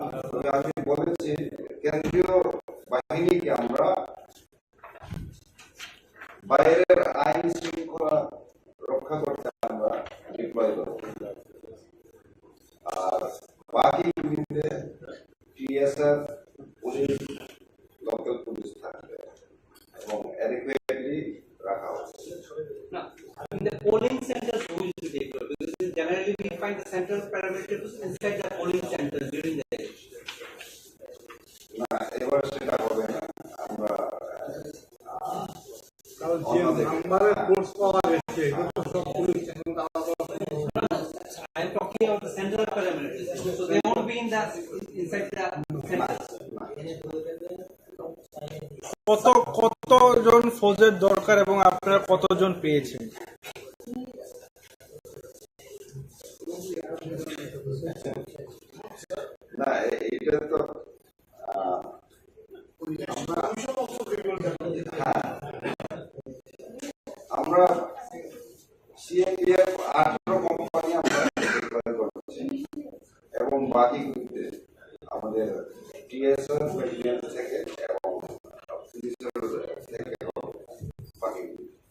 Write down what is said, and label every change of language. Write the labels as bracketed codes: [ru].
[bn] তবে আমি বলেছি কেন্দ্রীয় বাহিনীকে আমরা বাইরের আইন শৃঙ্খলা রক্ষা করতে আমরা ডিপ্লয় করব, আর বাকি গুলিতে টিএসআর পুলিশ, লোকাল পুলিশ থাকবে এবং অ্যাডিকুয়েটলি রাখা হবে। [en] In the polling centers, who is to take care? Because generally we find the central parameters inside the polling centers during the day. [bn] না, এবার সেটা হবে না। আমরা নাম্বারের ফোর্স পাওয়া গেছে, এটা তো সব police station [en] I am talking about the central parameters. So they won't be in the inside the centers. [bn] কতজন ফৌজের দরকার এবং আপনারা কতজন পেয়েছেন? না, এটা তো আমরা সিএনডিএফ 18 কোম্পানি আমরা ডিপ্লয় করছি এবং বাকিগুলিতে আমাদের টিএসআর ব্যাটালিয়ন থেকে এবং পুলিশের থেকে বাকিগুলি।